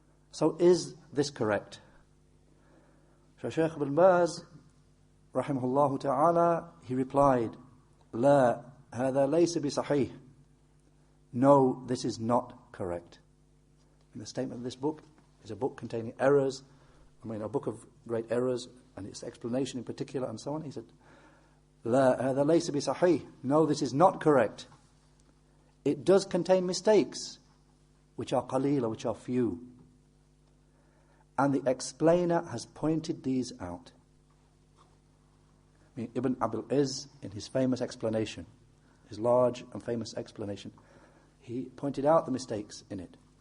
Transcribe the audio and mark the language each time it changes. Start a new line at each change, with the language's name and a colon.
English: So is this correct? So Shaykh ibn Baz, Rahimahullah ta'ala, he replied,
Arabic: لا هذا ليس بصحيح.
English: No, this is not correct. And the statement of this book is a book containing errors, a book of great errors, and its explanation in particular, and so on. He said,
Arabic: لا هذا ليس بصحيح.
English: No, this is not correct. It does contain mistakes, which are qalila, which are few. And the explainer has pointed these out. Ibn Abil Izz, in his famous explanation, his large and famous explanation, he pointed out the mistakes in it.